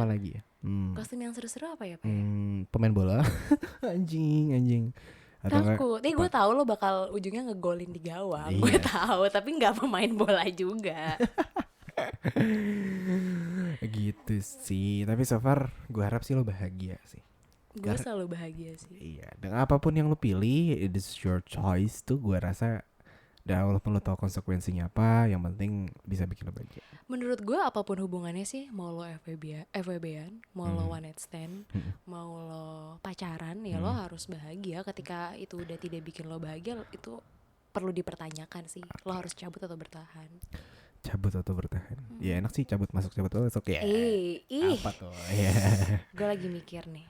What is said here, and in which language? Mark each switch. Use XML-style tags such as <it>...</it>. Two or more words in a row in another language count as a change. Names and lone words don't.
<id>apa lagi ya? Kostum yang seru-seru apa ya pak? Pemain bola. anjing. Takut. Gue tahu lo bakal ujungnya ngegolin di gawang. Iya. Gue tahu, tapi nggak pemain bola juga. Gitu sih. Tapi</id> <en>so far</en> <id>gue harap sih lo bahagia sih. Gue selalu bahagia sih. Iya. Dengan apapun yang lo pilih,</id> <en>it is your choice tuh.</en> <id>Gue rasa dan walaupun lo tahu konsekuensinya apa, yang penting bisa bikin lo bahagia. Menurut gue apapun hubungannya sih, mau lo FWB-an, mau lo</id> <en>one night stand,</en> <id>mau lo pacaran, ya lo harus bahagia. Ketika itu udah tidak bikin lo bahagia, itu perlu dipertanyakan sih. Lo harus cabut atau bertahan. Cabut atau bertahan? Ya enak sih cabut masuk cabut oke. Apa tuh? Gue lagi mikir nih.</id>